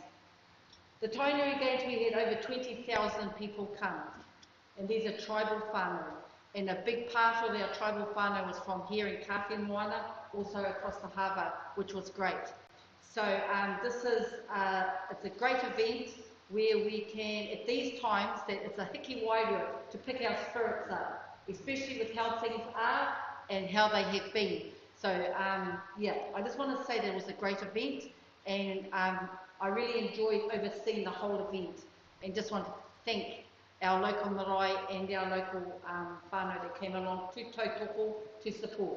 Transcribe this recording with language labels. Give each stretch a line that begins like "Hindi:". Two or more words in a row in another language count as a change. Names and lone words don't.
English: The Tainui Games, we had over 20,000 people come, and these are tribal whānau, and a big part of our tribal whānau was from here in Kāwhia Moana, also across the harbour, which was great. So this is it's a great event where we can, at these times, that it's a
Māori: hiki wairua
English: to pick our spirits up, especially with how things are and how they have been. So yeah, I just want to say that it was a great event, and I really enjoyed overseeing the whole event, and just want to thank our local marae and our local whānau that came along to tautoko to support.